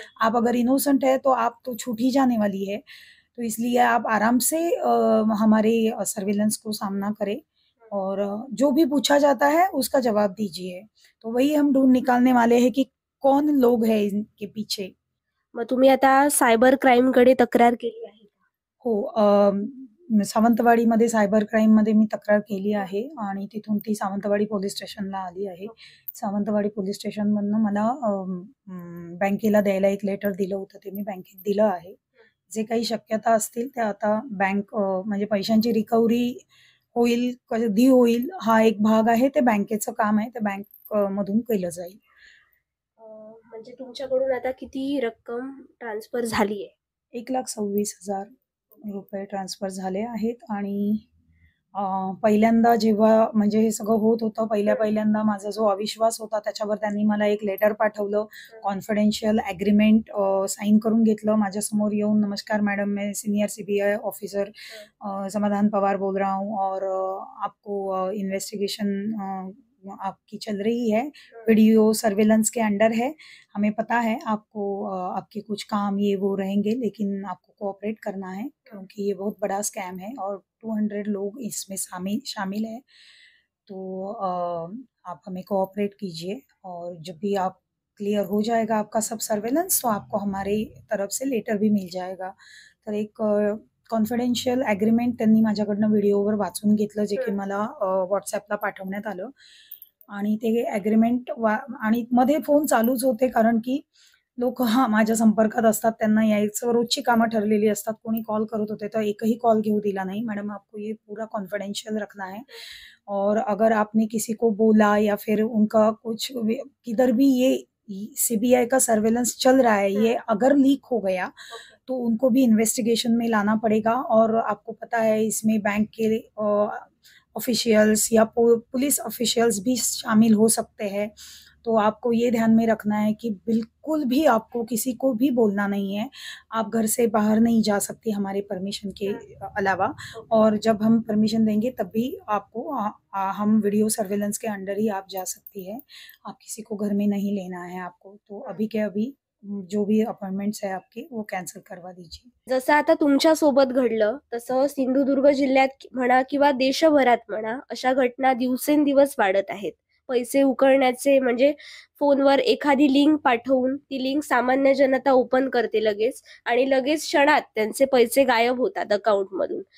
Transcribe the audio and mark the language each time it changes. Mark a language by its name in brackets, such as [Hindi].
[Hindi] आप अगर इनोसेंट है, तो आप तो छूट ही जाने वाली है। तो इसलिए आप आराम से हमारे सर्विलेंस को सामना करें और जो भी पूछा जाता है उसका जवाब दीजिए। तो वही हम ढूँढ निकालने वाले हैं कि कौन लोग हैं इनके पीछे। [Marathi] मग तुम्ही आता सायबर क्राईमकडे तक्रार केली आहे का? हो, सावंतवाडीमध्ये सायबर क्राईममध्ये मी तक्रार केली आहे आणि तिथून ती सावंतवाडी पोलीस स्टेशनला आली आहे. सावंतवाडी पोलीस स्टेशनमधनं मला बँकेला द्यायला एक लेटर दिलं होतं, ते मी बँकेत दिलं आहे. जे काही शक्यता असतील त्या आता बँक म्हणजे पैशांची रिकव्हरी होईल, कधी होईल हा एक भाग आहे. ते बँकेचं काम आहे. ते मधून केलं जाईल. म्हणजे तुमच्याकडून आता किती रक्कम ट्रान्सफर झाली आहे? ₹1,26,000 ट्रान्सफर झाले आहेत आणि पहिल्यांदा जेव्हा म्हणजे हे सगळं होत होतं, पहिल्यांदा माझा जो अविश्वास होता त्याच्यावर त्यांनी मला एक लेटर पाठवलं. कॉन्फिडेन्शियल एग्रीमेंट साइन करून घेतलं. माझ्यासमोर येऊन, [Hindi] "नमस्कार मैडम, मैं सीनियर CBI ऑफिसर समाधान पवार बोल रहा हूँ और आपको इन्वेस्टिगेशन आपकी चल रही है, वीडियो सर्विलेंस के अंडर है। हमें पता है आपको आपके कुछ काम ये वो रहेंगे, लेकिन आपको कोऑपरेट करना है क्योंकि ये बहुत बड़ा स्कैम है और 200 लोग इसमें शामिल हैं। तो आप हमें कोऑपरेट कीजिए और जब भी आप क्लियर हो जाएगा आपका सब सर्वेलेंस, तो आपको हमारी तरफ से लेटर भी मिल जाएगा." तर एक कॉन्फिडेन्शियल एग्रीमेंट त्यांनी माझ्याकडनं व्हिडिओवर वाचून घेतलं, जे की मला WhatsAppला पाठवण्यात आलं आणि ते एग्रीमेंट आणि मध्ये फोन चालूच होते, कारण की लोकं माझ्या संपर्कात असतात, त्यांना यायचं रोजची कामं ठरलेली असतात. कोणी कॉल करत होते, तर एकही कॉल घेऊ दिला नाही. "मैडम, आपको ये पूरा कॉन्फिडेंशियल रखना है और अगर आपने किसी को बोला या फिर उनका कुछ किधर भी ये CBI का सर्वेलेंस चल रहा है, ये अगर लीक हो गया, तो उनको भी इन्वेस्टिगेशन में लाना पड़ेगा और आपको पता है इसमें बैंक के ऑफिशियल्स या पुलिस ऑफिशियल्स भी शामिल हो सकते हैं। तो आपको ये ध्यान में रखना है कि बिल्कुल भी आपको किसी को भी बोलना नहीं है। आप घर से बाहर नहीं जा सकती हमारे परमिशन के अलावा, और जब हम परमिशन देंगे तब भी आपको हम वीडियो सर्वेलेंस के अंडर ही आप जा सकती है। आप किसी को घर में नहीं लेना है आपको। तो अभी के अभी जो भी अपॉइंटमेंट्स है आपके वो कॅन्सल करवा दीजिए. [Marathi] जसं आता तुमच्या सोबत घडलं तसं सिंधुदुर्ग जिल्ह्यात म्हणा किंवा देशभरात म्हणा अशा घटना दिवसेंदिवस वाढत आहेत. पैसे उकळण्याचे म्हणजे फोनवर एखादी लिंक पाठवून ती लिंक सामान्य जनता ओपन करते लगेच आणि लगेच क्षणात त्यांचे पैसे गायब होतात अकाउंटमधून.